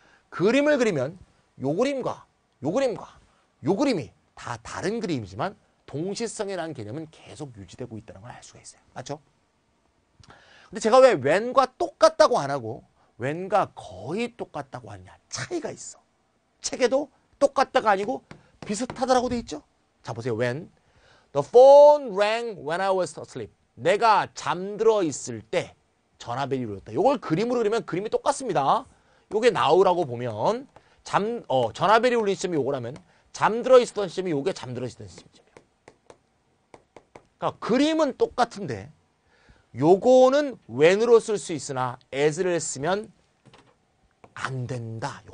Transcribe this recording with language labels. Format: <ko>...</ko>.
<ko>그림을 그리면 요 그림과 요 그림과 요 그림이 다 다른 그림이지만 동시성이라는 개념은 계속 유지되고 있다는 걸 알 수가 있어요. 맞죠? 근데 제가 왜 when과 똑같다고 안 하고 when과 거의 똑같다고 하느냐. 차이가 있어. 책에도 똑같다가 아니고 비슷하다라고 돼 있죠. 자, 보세요. when.</ko> <en>The phone rang when I was asleep.</en> <ko>내가 잠들어 있을 때 전화벨이 울렸다. 이걸 그림으로 그리면 그림이 똑같습니다. 요게 now라고 보면 전화벨이 울린 시점이 요거라면 잠들어 있었던 시점이 요게 잠들어 있었던 시점이에요. 그러니까 그림은 똑같은데 요거는 when으로 쓸 수 있으나 as를 쓰면 안 된다.</ko>